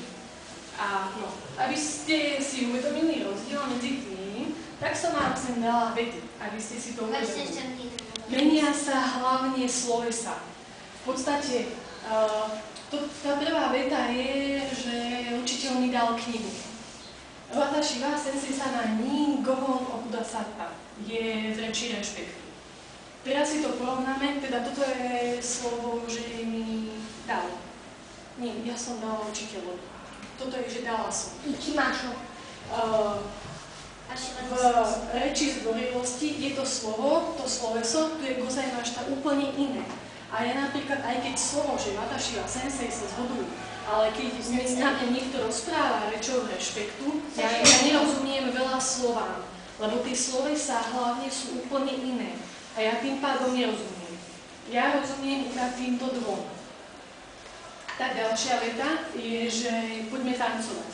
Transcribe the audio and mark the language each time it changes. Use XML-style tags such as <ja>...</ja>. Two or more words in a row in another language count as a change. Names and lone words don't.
<sk>A no, aby ste si uvedomili rozdiel medzi tým, tak som vám sem dala vety, aby ste si to uvedomili. Menia sa hlavne slovesa. V podstate, tá prvá veta je, že učiteľ mi dal knihu.</sk> <ja>私は先生様にご本おくださった</ja> <sk>je v reči rešpektu. Teraz si to porovnáme, teda toto je slovo, že mi dal. Nie, ja som dala učiteľovi. Toto je, že dala som.</sk> <ja>行きましょう.</ja> <sk>V reči zdvorilosti je to slovo, to sloveso, tu je gozaimašita úplne iné. A ja napríklad, aj keď slovo, že</sk> <ja>私は先生</ja> <sk>sa zhodujú, ale keď na mňa niekto rozpráva rečou rešpektu, ja nerozumiem veľa slovám, lebo tie slovesá hlavne sú úplne iné. A ja tým pádom nerozumiem. Ja rozumiem iba týmto dvom. Tá ďalšia veta je, že poďme tancovať.</sk>